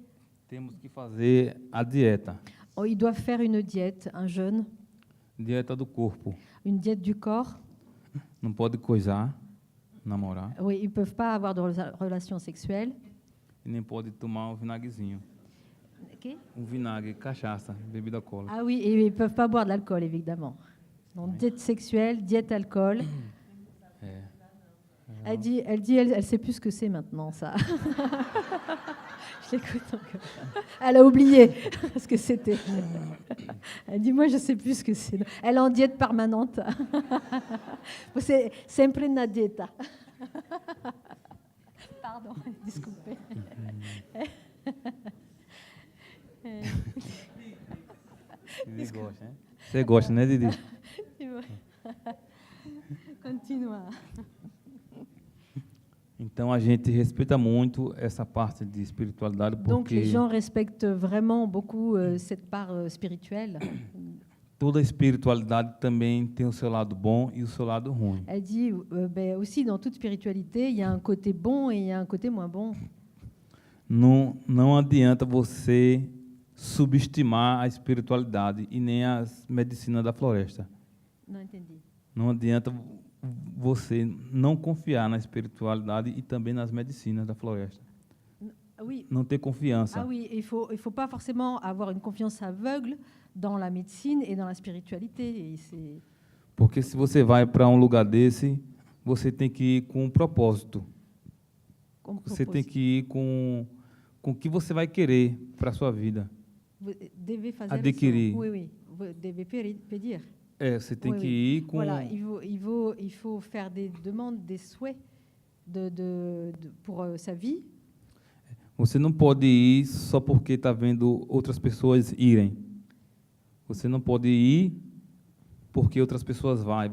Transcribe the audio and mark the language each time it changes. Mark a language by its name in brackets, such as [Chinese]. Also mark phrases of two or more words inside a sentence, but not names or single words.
[Portuguese] temos que fazer a dieta, [French] ils doivent faire une diète, un jeûne, [Portuguese] dieta do corpo. [French] une diète du corps. [Portuguese] Não pode coisar, namorar, [French] Oui, ils peuvent pas avoir de relations sexuelles. [Portuguese] e nem pode tomar um vinagrezinho. Um vinagre, cachaça, bebida alcoólica. [French] Ah oui, et ils peuvent pas boire de l'alcool, évidemment. Donc diète sexuelle, diète alcool. [Portuguese] É. [French] Elle sait plus ce que c'est maintenant, ça. Je l'écoute encore. Elle a oublié ce que c'était. Elle dit, moi, je sais plus ce que c'est. Elle est en diète permanente. [Portuguese] C'est sempre na dieta. [French] Pardon, disculpe. [Portuguese] Didi gosta, né? Você gosta, né, Didi? Continua. Então a gente respeita muito essa parte de espiritualidade [French] Donc les [Portuguese] porque [French] gens respectent vraiment beaucoup cette part spirituelle. [Portuguese] toda espiritualidade também tem o seu lado bom e o seu lado ruim. [French] Elle dit aussi dans toute spiritualité, il y a un côté bon et il y a un côté moins bon. [Portuguese] Não adianta você subestimar a espiritualidade e nem as medicinas da floresta. Non entendi. Não adianta você não confiar na espiritualidade e também nas medicinas da floresta. [French] Oui. [Portuguese] Não ter confiança. [French] Ah oui, il faut pas forcément avoir une confiance aveugle dans la médecine et dans la spiritualité. Et c'est [Portuguese] Porque se você vai para um lugar desse, você tem que ir com um propósito. [French] comme [Portuguese] Você tem [French] propose. [Portuguese] que ir com o que você vai querer para a sua vida. [French] Vous devez faire [Portuguese] Adquirir. [French] Oui, oui. Vous devez pedir. [Portuguese] Você tem [French] Oui, [Portuguese] que [French] oui. [Portuguese] ir com... [French] Voilà, il faut faire des demandes, des souhaits pour sa vie. [Portuguese] Você não pode ir só porque está vendo outras pessoas irem. Você não pode ir porque outras pessoas vão.